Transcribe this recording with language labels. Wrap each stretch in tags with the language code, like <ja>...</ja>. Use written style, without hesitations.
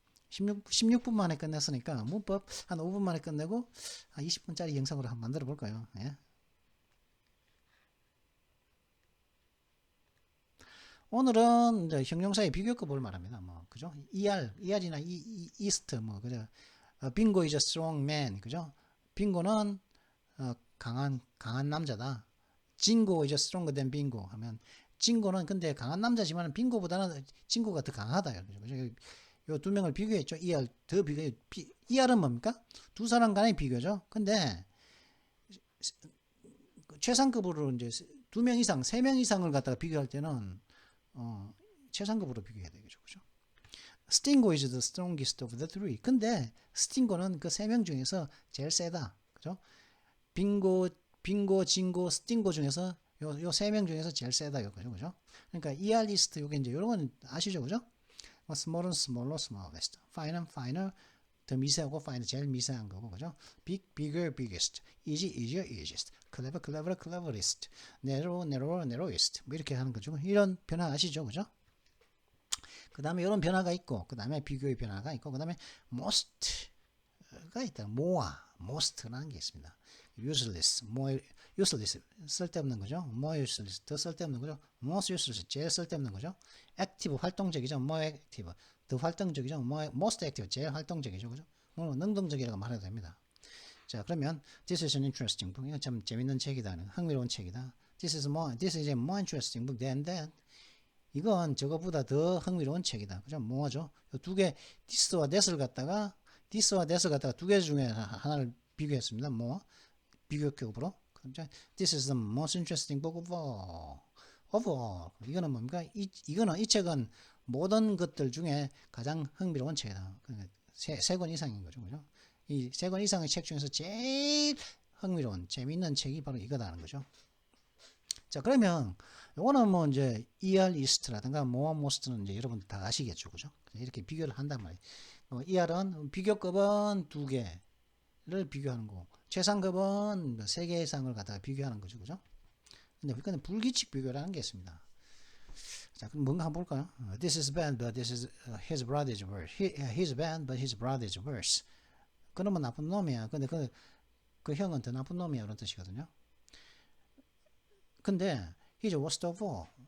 <ko>16분 만에 끝냈으니까 문법 한 5분 만에 끝내고 한 20분짜리 영상으로 한번 만들어 볼까요? 예? 오늘은 이제 형용사의 비교급을 말합니다. 뭐 그죠? ER이나 east 뭐 그죠?</ko> <en>빙고 is a strong man,</en> <ko>그죠? 빙고는 강한 남자다. 진고</ko> <en>is stronger than</en> <ko>빙고 하면 진고는 근데 강한 남자지만 빙고보다는 진고가 더 강하다. 그죠? 요 두 명을 비교했죠. ER 더 비교해. ER은 뭡니까? 두 사람 간의 비교죠. 근데 최상급으로 이제 두 명 이상, 세 명 이상을 갖다가 비교할 때는 최상급으로 비교해야 되겠죠. 그죠?</ko> <en>스팅고 is the strongest of the three.</en> <ko>근데 스팅고는 그 세 명 중에서 제일 세다. 그죠? 빙고, 진고, 스팅고 중에서 요 세 명 중에서 제일 세다. 그죠? 그러니까 ER 리스트 요게 이제 요런 건 아시죠? 그죠?</ko> <en>small은 smaller, smallest.</en> <ko>fine은 finer, 더 미세하고 fine 제일 미세한 거고. 그죠?</ko> <en>big, bigger, biggest. easy, easier, easiest. clever, cleverer, cleverest. narrow, narrower, narrowest.</en> <ko>뭐 이렇게 하는 거죠. 이런 변화 아시죠? 그죠? 그 다음에 이런 변화가 있고, 그 다음에 비교의 변화가 있고, 그 다음에 most가 있다. more, most라는 게 있습니다.</ko> <en>useless, more useless, 쓸데없는 거죠.</en> <ko>more useless, 더 쓸데없는 거죠. most useless, 제일 쓸데없는 거죠. active, 활동적이죠. more active, 더 활동적이죠. most active, 제일 활동적이죠. 그죠? 능동적이라고 말해도 됩니다. 자, 그러면</ko> <en>this is an interesting book.</en> <ko>이건 참 재밌는 책이다. 흥미로운 책이다.</ko> <en>This is a more interesting book than that.</en> <ko>이건 저거보다 더 흥미로운 책이다. 그죠? 뭐죠? 두 개, this와 that을 갖다가 두 개 중에 하나를 비교했습니다. 비교급으로.</ko> <en>This is the most interesting book of all.</en> <ko>이거는 뭡니까? 이거는 이 책은 모든 것들 중에 가장 흥미로운 책이다. 세 권 이상인 거죠. 그죠? 이 세 권 이상의 책 중에서 제일 흥미로운, 재미있는 책이 바로 이거다는 거죠. 자, 그러면 요거는 뭐 이제 ER east라든가 more most는 이제 여러분 다 아시겠죠. 그죠? 이렇게 비교를 한단 말이에요. ER은 비교급은 두 개를 비교하는 거고, 최상급은 세 개 이상을 갖다가 비교하는 거죠. 그죠? 근데 불규칙 비교라는 게 있습니다. 자, 그럼 뭔가 한번 볼까요?</ko> <en>This is bad, but his brother is worse. He's bad, but his brother is worse.</en> <ko>그러면 나쁜 놈이야. 근데 그 형은 더 나쁜 놈이야. 이런 뜻이거든요. 근데</ko> <en>he's worst of all.</en>